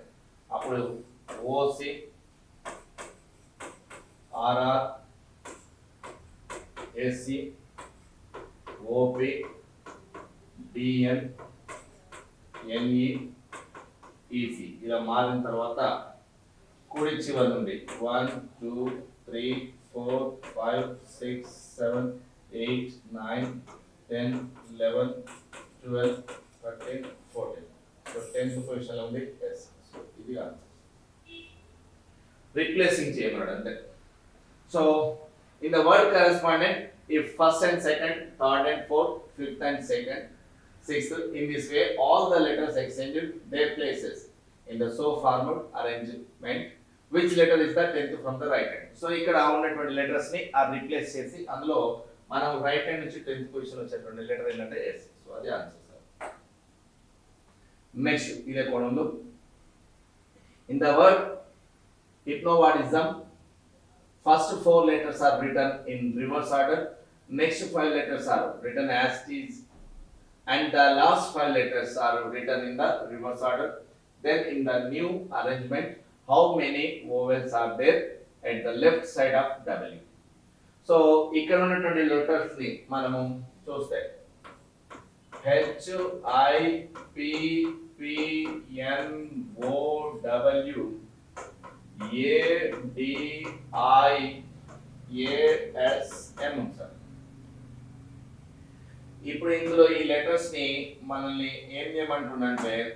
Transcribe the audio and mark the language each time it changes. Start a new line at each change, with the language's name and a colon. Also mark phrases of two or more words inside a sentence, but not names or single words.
Telugu: అప్పుడు ఓసి, ఆర్ఆర్, ఎస్సి, ఓపి, డిఎన్, ఎన్ఈ, ఈసీ ఇలా మారిన తర్వాత కుడి చివరి నుండి 1 2 3 4 5 6 7 8 9 10 11 12 13 14. సో 10th పొజిషన్ లో ఉంది ఎస్. సో ఇది ఆన్సర్. రిప్లేసింగ్ చేయమన్నాడు అంతే.
English: so in the word correspondent, if first and second, third and fourth, fifth and second, sixth, in this way all the letters exchanged their places in the so formed arrangement. Which letter is the 10th from the right hand?
Telugu: So ఇక్కడ ఉన్నటువంటి లెటర్స్ ని రీప్లేస్ చేసి అందులో మనం
English: right hand
Telugu: నుంచి 10th పొజిషన్ వచ్చేటువంటి లెటర్ ఏంటంటే ఎస్. సో అది ఆన్సర్ సార్.
English: నెక్స్ట్
Telugu: ఇదే కోణంలో
English: in the word hypnowadism, first 4 letters are written in reverse order, next 5 letters are written as is, and the last 5 letters are written in the reverse order. Then in the new arrangement, how many vowels are there at the left side of W?
Telugu: So ఇక్కడ ఉన్నటువంటి లెటర్స్ ని మనము చూస్తే H I P P N O W A D I A S M సార్. ఇప్పుడు ఇందులో ఈ లెటర్స్ ని మనల్ని ఏం చేయమంటుందంటే